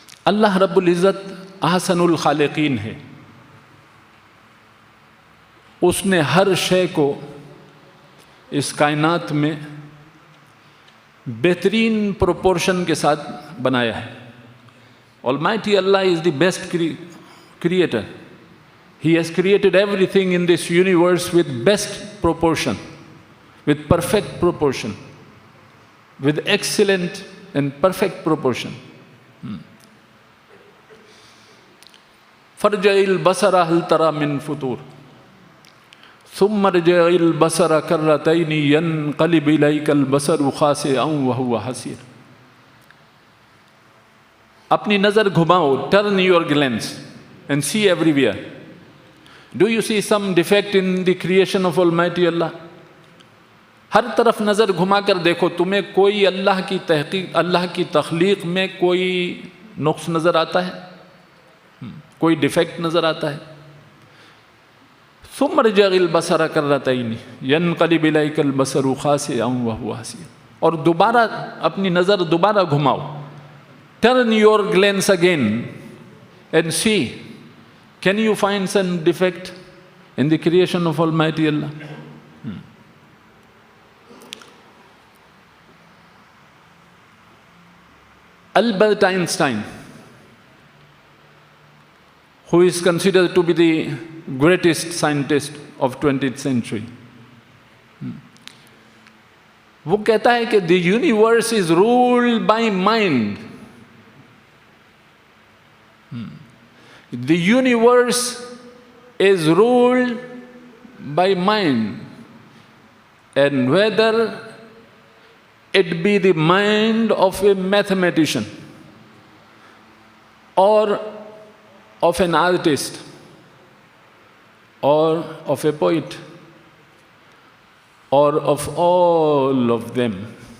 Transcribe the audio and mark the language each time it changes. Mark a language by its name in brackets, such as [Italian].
[Urdu] اللہ رب العزت احسن الخالقین ہے۔ اس نے ہر شے کو اس کائنات میں بہترین پروپورشن کے ساتھ بنایا ہے۔ [English] Almighty Allah is the best creator. He has created everything in this universe with best proportion, with perfect proportion, with excellent and perfect proportion. [Arabic] فَارْجِعِ الْبَصَرَ هَلْ تَرَى مِنْ فُطُورٍ ثُمَّ ارْجِعِ الْبَصَرَ كَرَّتَيْنِ يَنْقَلِبْ إِلَيْكَ الْبَصَرُ خَاسِئًا وَهُوَ حَسِيرٌ۔ [Urdu] اپنی نظر گھماؤ، [English] Turn your glance and see everywhere. Do you see some defect in the creation of Almighty Allah? [Urdu] ہر طرف نظر گھما کر دیکھو, تمہیں کوئی اللہ کی تحقیق, اللہ کی تخلیق میں کوئی نقص نظر آتا ہے؟ کوئی ڈیفیکٹ نظر آتا ہے؟ [Arabic] ثم ارجع البصر کرتین ینقلب الیک البصر خاسئا وهو حسیر, [Urdu] اور دوبارہ اپنی نظر دوبارہ گھماؤ. [English] Turn your glance again and see, can you find some defect in the creation of Almighty Allah? Albert Einstein, who is considered to be the greatest scientist of 20th century, [Urdu] وہ کہتا ہے کہ [English] the universe is ruled by mind. The universe is ruled by mind, and whether it be the mind of a mathematician or of an artist or of a poet or of all of them,